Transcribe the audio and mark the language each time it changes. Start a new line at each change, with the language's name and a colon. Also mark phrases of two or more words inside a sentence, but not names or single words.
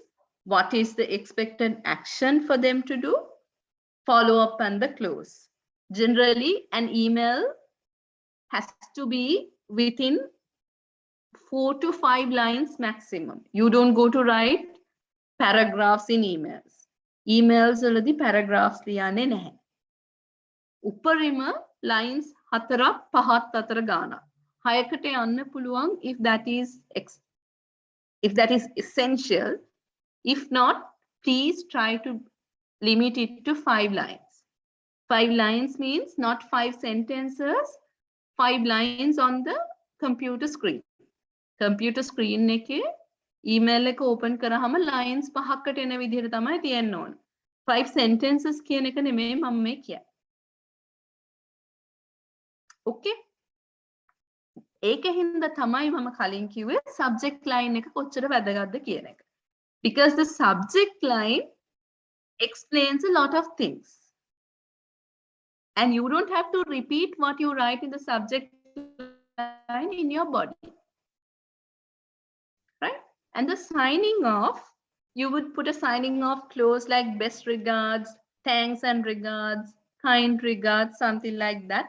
English: What is the expected action for them to do? Follow up and the close. Generally, an email has to be within 4 to 5 lines maximum. You don't go to write paragraphs in emails.
Sinhala: Emails වලදී paragraphs ලියන්නේ නැහැ. උපරිම lines 4ක් 5ක් අතර ගානක්. 6කට යන්න පුළුවන්
English: if that is essential. If not, please try to limit it to 5 lines. 5 lines means not 5 sentences, 5 lines on the computer screen. Computer screen
Sinhala: එකේ email එක open කරාම lines 5කට එන විදිහට තමයි තියෙන්න ඕන. 5 sentences කියන එක නෙමෙයි මම මේ කියන්නේ. Okay? ඒකෙන්ද තමයි මම කලින් කිව්වේ subject line එක කොච්චර වැදගත්ද කියන එක.
English: Because the subject line explains a lot of things. And you don't have to repeat what you write in the subject line in your body. Right? And the signing off, you would put a signing off clause like "best regards," "thanks and regards," "kind regards," something like that.